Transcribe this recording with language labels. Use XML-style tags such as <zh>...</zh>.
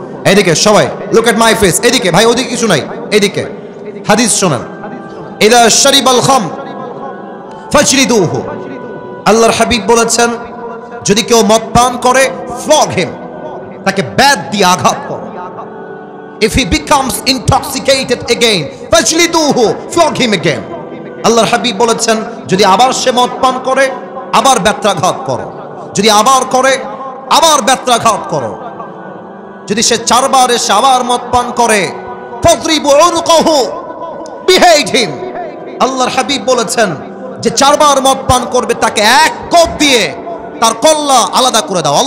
<bn>এদিকে সবাই</bn> <en>look at my face,</en> <bn>এদিকে ভাই, ওদিকে কিছু নাই, এদিকে। হাদিস শোনেন,</bn> <ar>ইদা শারিবাল খাম ফাজলিদুহু,</ar> <bn>আল্লাহর হাবিব বলেছেন যদি কেউ মদ পান করে</bn> <en>flog him,</en> <bn>তাকে ব্যাট দিয়ে আঘাত করো।</bn> <en>If he becomes intoxicated again,</en> <ar>fajliduhu,</ar> <en>flog him again.</en> <bn>আল্লাহর হাবিব বলেছেন যদি আবার সে মদ পান করে আবার ব্যত্রাঘাত করো, যদি আবার করে আবার ব্যত্রাঘাত করো, যদি সে চারবার এসে আবার মদ পান করে</bn> <ar>ফadribu unuqahu,</ar> <en>behead him.</en> <bn>আল্লাহর হাবিব বলেছেন যে চারবার মদ পান করবে তাকে এক কোপ দিয়ে তার কল্লা আলাদা করে দাও।</bn>